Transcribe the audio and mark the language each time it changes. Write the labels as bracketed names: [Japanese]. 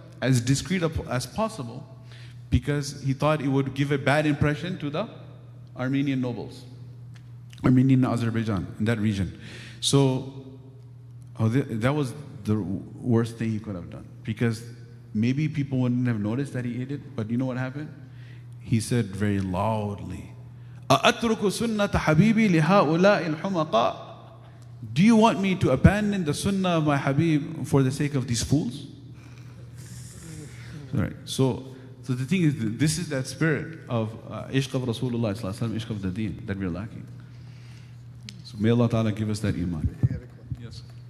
[English] As discreet as possible, because he thought it would give a bad impression to the Armenian nobles, Armenian Azerbaijan, in that region. So that was the worst thing he could have done, because maybe people wouldn't have noticed that he ate it, but you know what happened? He said very loudly, [Arabic] أَأَتْرُكُ سُنَّةَ حَبِيبِي لِهَؤُلَاءِ الْحُمَقَاءِ. [English] Do you want me to abandon the sunnah of my Habib for the sake of these fools? Right. So the thing is, this is that spirit of ishq of Rasulullah, ishq of the deen that we're lacking. So may Allah Ta'ala give us that iman. Yes.